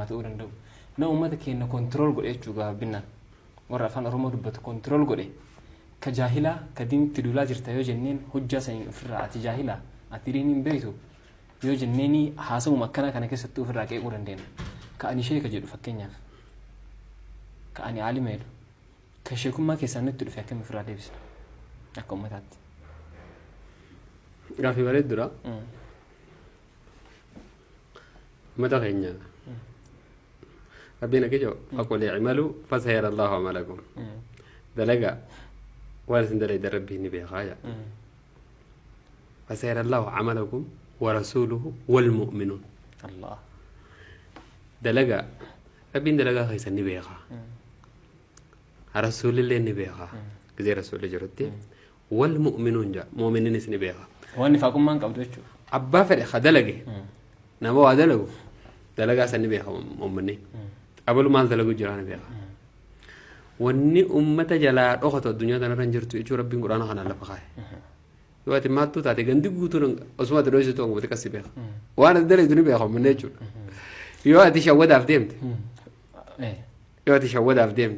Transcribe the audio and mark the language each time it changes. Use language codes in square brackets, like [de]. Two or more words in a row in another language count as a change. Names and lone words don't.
[om] ta'uu danda'u na uummata keenya kontirool godhe jechuudha binnaan warra afaan oromoo dubbatu kontirool godhe ka jaahilaa ka diinitti duulaa jirta yoo jenneen hojjaa saniin ofirraa ati jaahilaa ati diin hin beektu yoo jenneeni haasawuma akkanaa kana keessatti ofirraa qeequu dandeenya ka ani sheeka jedhu fakkeenyaaf ka ani aalima jedhu ka sheekummaa keessaa nutti dhufe akkam ofirraa deebisna akka uummataatti. Gaafii bareeddudha. Uummata keenya rabbiin akka jedhu [ar] فقل اعملوا فسيرى الله عملكم [om] dalagaa waan isin dalaydan rabbiin ni beekaa jedha [ar] فسيرى الله عملكم ورسوله والمؤمنون [om] Allah dalagaa rabbiin dalagaa keessan ni beekaa rasulillee ni beekaa gizee rasulli jirutti [ar] والمؤمنون [om] jedha mu'miniinis ni beekaa waan nifaaqummaan qabdu jechuudha abbaa fedhe ka dalage nama waa dalagu dalagaa san ni beekaa mu'minni abalu maal dalagu jira ni beekaa wanni ummata jalaa dhokatu addunyaa tanarra hin jirtu jechuu rabbiin quraana kanaan lafa kaa'e yoo ati maattuu taate gandi guutuun osuma ati dhoysitu ongumate qassi beeka waan ati dalaytu ni beeka mu'minni jechuudha yoo ati shawwadaaf deemte yoo ati shawwadaaf deemte